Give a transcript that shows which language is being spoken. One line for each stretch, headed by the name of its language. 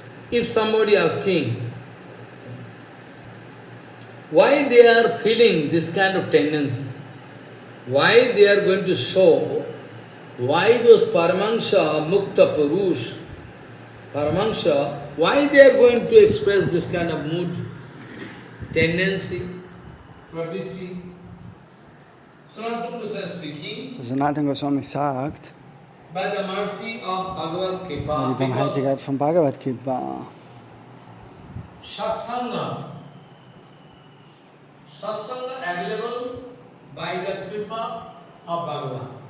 English: If somebody asking why they are feeling this kind of tendency, why they are going to show, why those Paramahansa, Mukta Purush, Paramahansa, why they are going to express this kind of mood, tendency, pravritti. Sanatan Goswami speaking,
German: So Sanatan Goswami sagt,
English: by the mercy of Bhagavad
German: die Kripa, Barmherzigkeit von Bhagavad Kripa,
English: Satsanga available by the Kripa of Bhagavan.